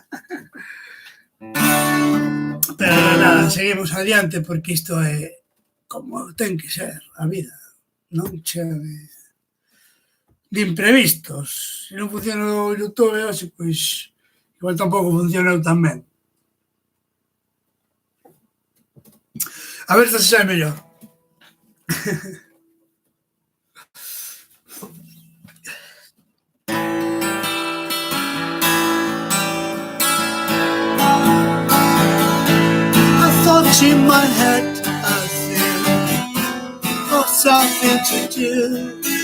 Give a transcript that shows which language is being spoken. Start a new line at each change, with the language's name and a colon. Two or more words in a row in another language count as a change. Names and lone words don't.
Galician: Pero nada, seguimos adiante porque isto é como ten que ser a vida, non chea de imprevistos. Se non funciona o YouTube hoxe, pois igual tampouco funcionou tan ben. A ver se xa é mellor.
English: I thought you might have a thing or something to do.